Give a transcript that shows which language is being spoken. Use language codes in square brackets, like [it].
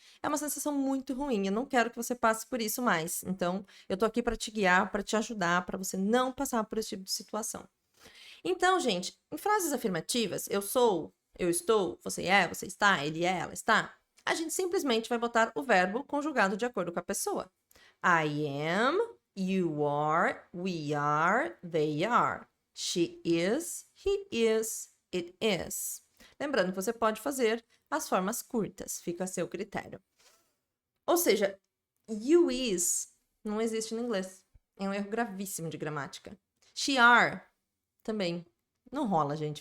[pt] É uma sensação muito ruim. Eu não quero que você passe por isso mais. Então, eu tô aqui para te guiar, para te ajudar, para você não passar por esse tipo de situação. Então, gente, em frases afirmativas, eu sou, eu estou, você é, você está, ele é, ela está, a gente simplesmente vai botar o verbo conjugado de acordo com a pessoa. [en] I am, you are, we are, they are. She is, he is, it is. [pt] Lembrando que você pode fazer as formas curtas, fica a seu critério. Ou seja, you is não existe no inglês. É um erro gravíssimo de gramática. She are também. Não rola, gente.